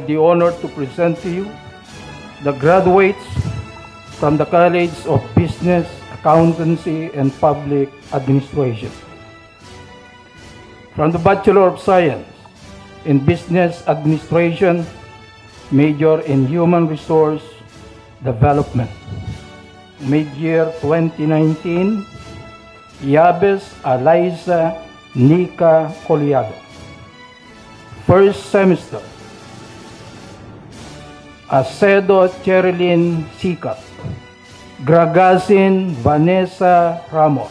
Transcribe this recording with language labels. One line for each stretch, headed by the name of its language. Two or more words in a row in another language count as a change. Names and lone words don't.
English: the honor to present to you the graduates from the College of Business, Accountancy, and Public Administration. From the Bachelor of Science in Business Administration, major in Human Resource Development. Mid-year 2019, Yabes Eliza Nika Coliado. First semester, Acedo Cherilyn Sikat, Gragasin Vanessa Ramos,